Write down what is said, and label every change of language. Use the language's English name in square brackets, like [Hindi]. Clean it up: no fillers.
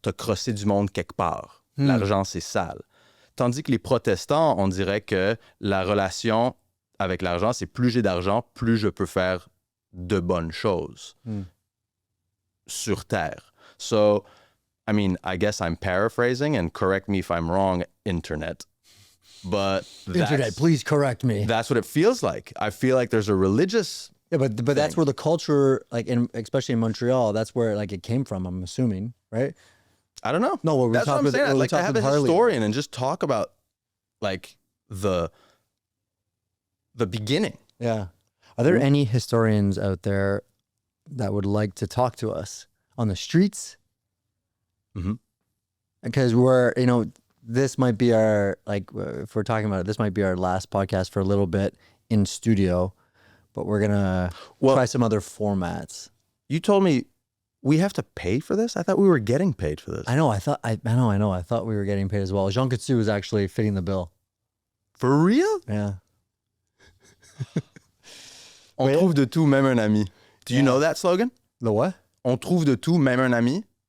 [French] T'as crossé du monde quelque part. L'argent, c'est sale. Tandis que les protestants, on dirait que la relation avec l'argent, c'est plus j'ai d'argent, plus je peux faire de bonnes choses sur terre. [English] So, I mean, I guess I'm paraphrasing, and correct me if I'm wrong, internet. But Internet, please correct me. That's what it feels like. I feel like there's a religious but that's where the culture, like especially in Montreal, that's where like it came from, I'm assuming, right? I don't know. No, that's what I'm saying. I'd like to have a historian and just talk about like the beginning. Yeah. Are there any historians out there that would like to talk to us on the streets? Because we're, this might be our, like, if we're talking about it, this might be our last podcast for a little bit in studio, but we're going to try some other formats. You told me we have to pay for this? I thought we were getting paid for this. I know. I thought we were getting paid as well. Jean Katsu was actually fitting the bill. For real? Yeah. [French] On trouve de tout, même un ami. [English] Do you know that slogan? The what? [French] On trouve de tout, même un ami?